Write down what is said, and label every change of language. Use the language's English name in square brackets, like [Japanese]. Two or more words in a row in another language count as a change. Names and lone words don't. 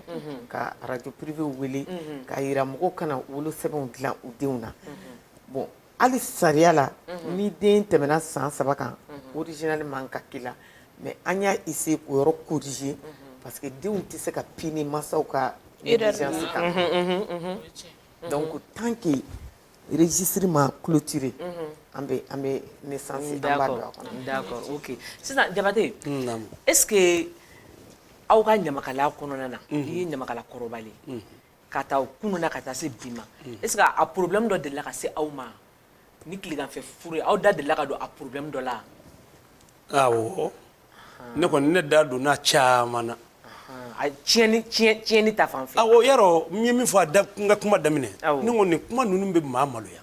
[Bambara] ka [French] radio privé [Bambara] wele k'a yira mɔgɔw kana wolosɛbɛnw dilan u denw na bon hali sariya la ni den tɛmɛna san 3 kan original man ka k'i la mais an y'a essayer k'o yɔrɔ corriger parce que denw tɛ se ka pini mansaw ka négligence kan donc [French] tant que registre [Bambara] ma clôturé an bɛ naissance an b'a don a kɔnɔ. [French] D'accord, ok. [Bambara] Sisan Jabate, [French] est-ce que [Bambara] aw ka ɲamakala kɔnɔna na i ye ɲamakala kɔrɔbalen ka taa kunun na ka taa se bi ma [French] est-ce que [Bambara] a problème dɔ delila ka se aw ma ni tileganfɛ furu ye aw da delila ka don a problème dɔ la? awɔ ne kɔni ne da donna caman na. tiɲɛni ta fan fɛ. awɔ yarɔ n ye min fɔ n ka kuma daminɛ ne ko nin kuma ninnu bɛ maa maloya.